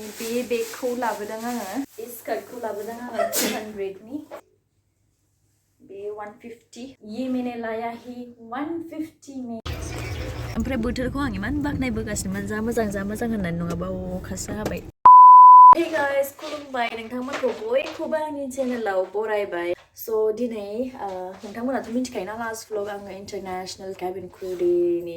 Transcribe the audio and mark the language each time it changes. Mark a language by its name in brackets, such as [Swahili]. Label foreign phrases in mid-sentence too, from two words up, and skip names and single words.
[Bodo] बे बेगखौ लाबोदों आङो बे स्कार्टखौ लाबोदों आङो 200 नि बे 150 [Hindi] ये मैंने लाया ही 150 में [Bodo] ओमफ्राय बोथोरखौ आं इमान बाखनायबोगासिनोमोन जा मोजां होननानै नङाबा अखासो हाबाय [English] Hey guys, [Bodo] खुलुमबाय नोंथांमोनखौ बयखौबो आंनि चेनेलाव बरायबाय स' दिनै नोंथांमोनाथ' मिथिखायोना [English] last vlog [Bodo] आङो [English] international cabin crew day